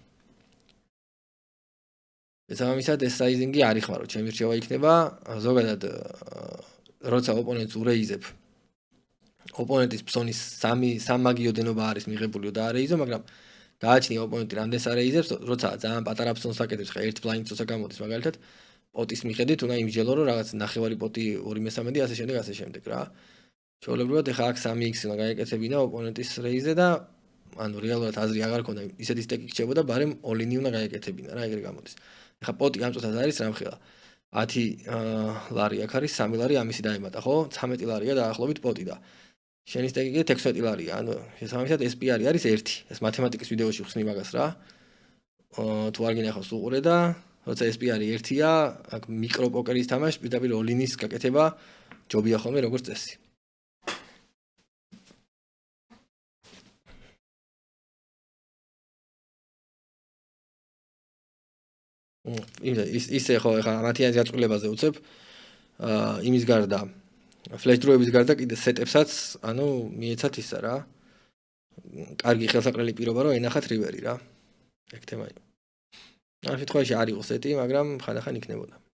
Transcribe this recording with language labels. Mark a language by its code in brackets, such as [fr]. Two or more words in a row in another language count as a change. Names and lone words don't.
[ka] ესამისად ეს sizing-ი არ იხმარო, ჩემი რჩევა იქნება ზოგადად როცა ოპონენტს ურეიზებ ოპონენტის ფსონის 3 მაგიო დენობა არის მიღებულიო და არეიზო, მაგრამ დააჩნია ოპონენტი რამდენს არეიზებს, როცა ძალიან პატარა ფსონს აკეთებს, ხა ერთ blind წოცა გამოდის მაგალითად პოტის მიხედვით უნდა იმჯელო, რომ რაღაც ნახევარი პოტი 2/3 ასე შემდეგ რა. ჩვეულებრივად ეხა აქ 3x უნდა გაეკეთებინა ოპონენტის რეიზზე და ანუ რეალურად აზრი აღარ ქონდა, ისეთი სტეკი რჩებოდა, ბარემ all-in-ი უნდა გაეკეთებინა რა, ეგრე გამოდის. ეხა პოტი ამ წუთას არის რამხელა 10 ლარი აქ არის 3 ლარი ამისი დაემატა, ხო? 13 ლარია დაახლოებით პოტი და შენი სტეკი კიდე 16 ლარია, ანუ შესაბამისად SP არის 1. ეს მათემატიკის ვიდეოში ხსნი მაგას რა. თუ არ გინახავს უყურე და როცა SP არის 1-ია, აქ მიკრო პოკერის თამაში პირდაპირ all-in-ის გაკეთება ჯობია ხოლმე როგორც წესი. ისე ხო ეხა მათიანის გაწყვილებაზე უცებ იმის გარდა [en] flash draw- [ka] ების გარდა კიდე set-ებსაც ანუ მიეცათ ისა რა კარგი ხელსაყრელი პირობა რომ ენახათ რივერი რა ეგ თემა იყო ამ შემთხვევაში არ იყო set-ი მაგრამ ხანდახან იქნებოდა